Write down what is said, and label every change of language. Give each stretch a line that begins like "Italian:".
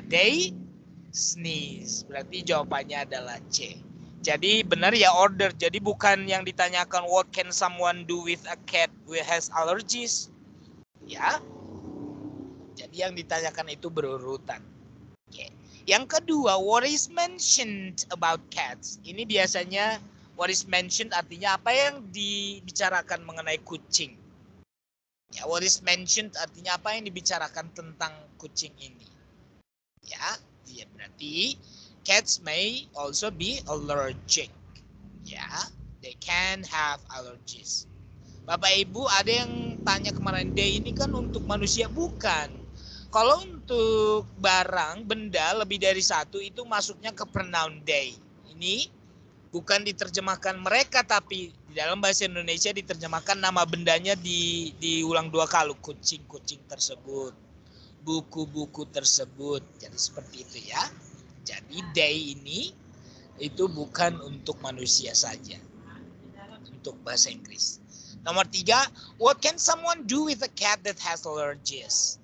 English: They sneeze,
Indonesian: berarti jawabannya adalah C. Jadi benar ya order. Jadi bukan yang ditanyakan
English: what can someone do with a cat who has allergies.
Indonesian: Ya. Jadi yang ditanyakan itu berurutan. Oke.
English: Yang kedua, what is mentioned about cats?
Indonesian: Ini biasanya
English: what is mentioned
Indonesian: artinya apa yang dibicarakan mengenai kucing. Ya,
English: what is mentioned
Indonesian: artinya apa yang dibicarakan tentang kucing ini.
English: Ya,
Indonesian: dia berarti
English: cats may also be allergic. Ya, they can have allergies.
Indonesian: Bapak Ibu ada yang tanya kemarin, day ini kan untuk manusia, bukan. Kalau untuk barang, benda lebih dari satu itu masuknya ke pronoun they. Ini bukan diterjemahkan mereka, tapi di dalam bahasa Indonesia diterjemahkan nama bendanya diulang 2 kali. Kucing-kucing tersebut, buku-buku tersebut. Jadi seperti itu ya. Jadi they ini itu bukan untuk manusia saja. untuk bahasa Inggris. Nomor 3,
English: what can someone do with a cat that has allergies?